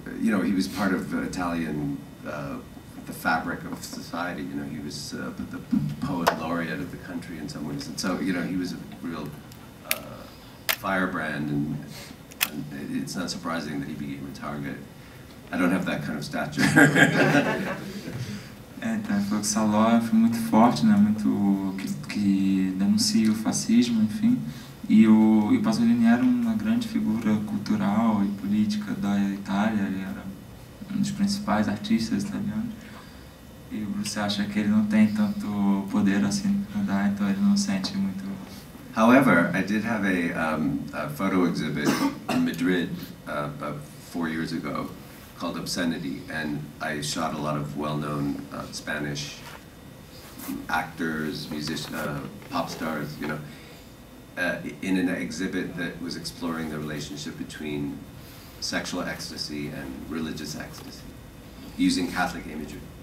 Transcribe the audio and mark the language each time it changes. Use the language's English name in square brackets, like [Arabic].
[English] You know, he was part of Italian. The fabric of society, you know, he was the poet laureate of the country in some ways, and so, you know, he was a real firebrand, and it's not surprising that he became a target. I don't have that kind of stature. [Portuguese] Então, ele falou que Saló é um filme muito forte, né, muito que denuncia o fascismo, enfim, e o Pasolini era uma grande figura cultural e política da Itália, ele era um dos principais artistas italianos. E o Bruce acha que ele não tem tanto poder assim para dar, então ele não sente muito [English] However, I did have a photo exhibit in Madrid about 4 years ago called Obscenity, and I shot a lot of well-known Spanish actors, musicians, pop stars, you know, in an exhibit that was exploring the relationship between sexual ecstasy and religious ecstasy, using Catholic imagery.